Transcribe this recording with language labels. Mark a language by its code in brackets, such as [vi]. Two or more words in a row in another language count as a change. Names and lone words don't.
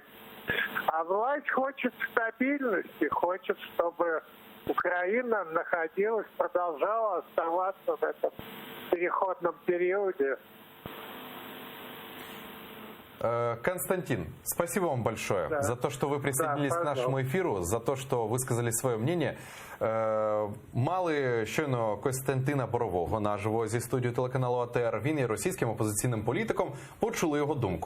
[ru] А власть хочет стабильности, хочет, чтобы Украина находилась, продолжала оставаться в этом переходном периоде. Константин, спасибо вам большое за то, что вы присоединились к [uk] нашому ефіру, [ru] за то, [uk] що висказали своє мнення. Мали щойно Костянтина Борового наживо зі студії телеканалу АТР. Він є російським опозиційним політиком. Почули його думку.